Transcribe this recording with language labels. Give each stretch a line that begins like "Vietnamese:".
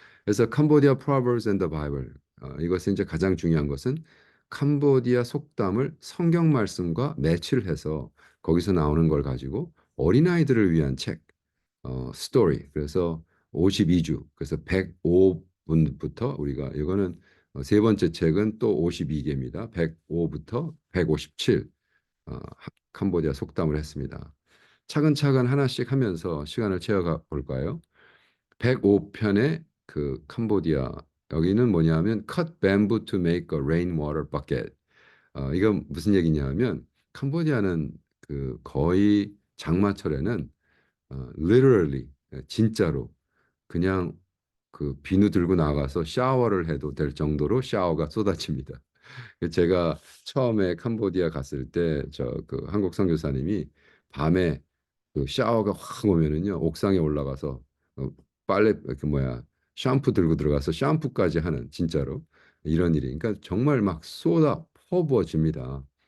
Korean: 그래서 캄보디아
English: Proverbs and the Bible
Korean: 이것은 이제 가장 중요한 것은 캄보디아 속담을 성경 말씀과 매치를 해서 거기서 나오는 걸 가지고 어린아이들을 위한 책 스토리 그래서 52주 그래서 105분부터 우리가 이거는 세 번째 책은 또 52개입니다. 105부터 157 캄보디아 속담을 했습니다. 차근차근 하나씩 하면서 시간을 채워가 볼까요? 105편의 그 캄보디아 여기는 뭐냐면
English: cut bamboo to make a rainwater bucket.
Korean: 이건 무슨 얘기냐면 캄보디아는 그 거의 장마철에는 literally 진짜로 그냥 그 비누 들고 나가서 샤워를 해도 될 정도로 샤워가 쏟아집니다. 제가 처음에 캄보디아 갔을 때 저 그 한국 선교사님이 밤에 그 샤워가 확 오면은요 옥상에 올라가서 빨래 그 뭐야 샴푸 들고 들어가서 샴푸까지 하는 진짜로 이런 일이 그러니까 정말 막 쏟아 퍼부어집니다.